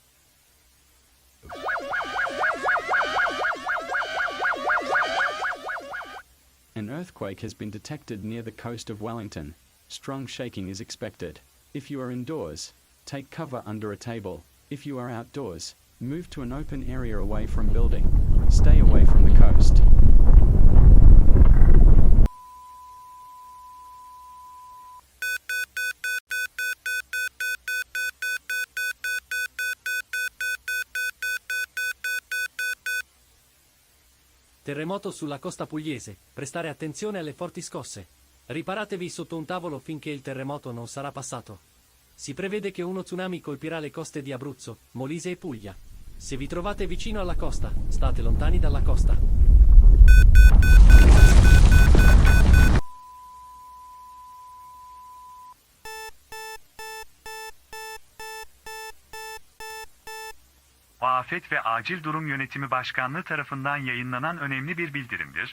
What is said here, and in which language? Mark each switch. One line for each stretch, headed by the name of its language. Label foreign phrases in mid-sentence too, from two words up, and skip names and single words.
English: An earthquake has been detected near the coast of Wellington. Strong shaking is expected. If you are indoors, take cover under a table. If you are outdoors, move to an open area away from building. Stay away from the coast.
Italian: Terremoto sulla costa pugliese. Prestare attenzione alle forti scosse. Riparatevi sotto un tavolo finché il terremoto non sarà passato. Si prevede che uno tsunami colpirà le coste di Abruzzo, Molise e Puglia. Se vi trovate vicino alla costa, state lontani dalla costa.
Turkish: Afet ve Acil Durum Yönetimi Başkanlığı tarafından yayınlanan önemli bir bildirimdir.